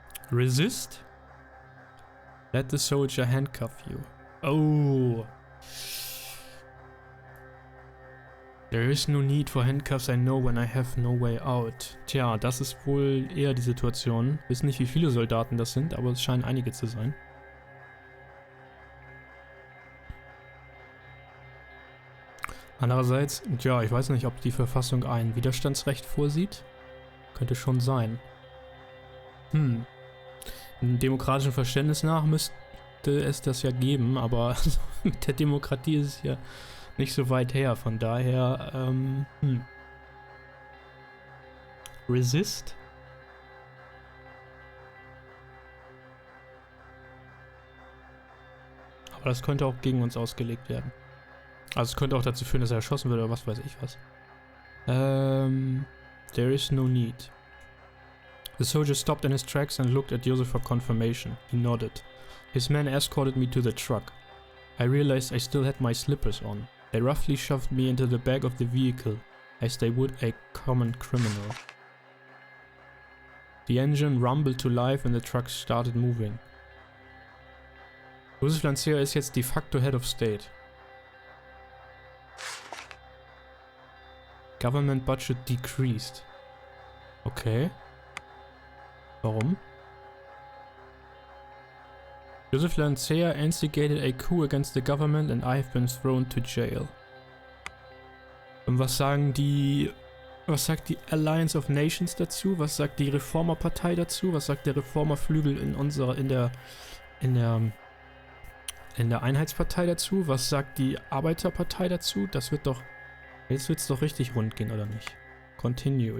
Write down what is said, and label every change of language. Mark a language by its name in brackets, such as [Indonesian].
[English] Resist? Let the soldier handcuff you. Oh. There is no need for handcuffs, I know when I have no way out. [German] Tja, das ist wohl eher die Situation. Ich weiß nicht, wie viele Soldaten das sind, aber es scheinen einige zu sein. Andererseits, ja, ich weiß nicht, ob die Verfassung ein Widerstandsrecht vorsieht. Könnte schon sein. Dem demokratischen Verständnis nach müsste es das ja geben, aber mit der Demokratie ist es ja nicht so weit her, von daher, Resist? Aber das könnte auch gegen uns ausgelegt werden. Also es könnte auch dazu führen, dass er erschossen wird oder was weiß ich was. [English] There is no need. The soldier stopped in his tracks and looked at Joseph for confirmation. He nodded. His men escorted me to the truck. I realized I still had my slippers on. They roughly shoved me into the back of the vehicle, as they would a common criminal. The engine rumbled to life and the truck started moving. [German] Joseph Lancia ist jetzt de facto [English] Head of State. Government budget decreased. Okay. [German] Warum? [English] Joseph Lancia instigated a coup against the government and I have been thrown to jail. [German] Und was sagt die Alliance of Nations dazu? Was sagt die Reformerpartei dazu? Was sagt der Reformerflügel in der Einheitspartei dazu? Was sagt die Arbeiterpartei dazu? Das wird doch... Jetzt wird's doch richtig rund gehen, oder nicht? [English] Continue.